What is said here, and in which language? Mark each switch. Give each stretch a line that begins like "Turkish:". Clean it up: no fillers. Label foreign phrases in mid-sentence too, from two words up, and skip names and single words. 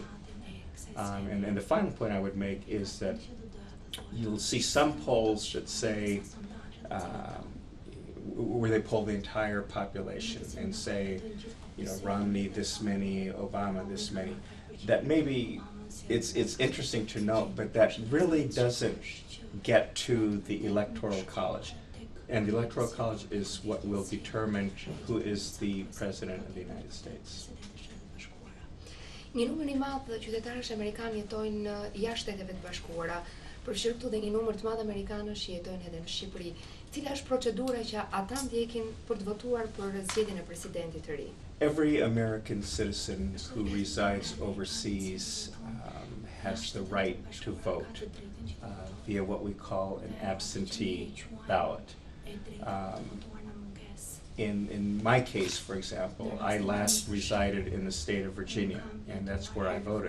English: And the final point I would make is that you'll see some polls that say, where they poll the entire population and say, Romney this many, Obama this many. That maybe it's interesting to note, but that really doesn't get to the Electoral College. And the Electoral College is what will determine who is the President of the United States.
Albanian: Një numër I madh qytetarësh amerikanë jetojnë jashtë Shteteve të Bashkuara. përfshirë këtu dhe një numër të madh amerikanësh që jetojnë edhe në Shqipëri. Cila është procedura që ata ndjekin për të votuar për zgjedhjen e presidentit të ri?
English: Every American citizen who resides overseas has the right to vote via what we call an absentee ballot. In my case, for example, I last resided in the state of Virginia, and that's where I voted.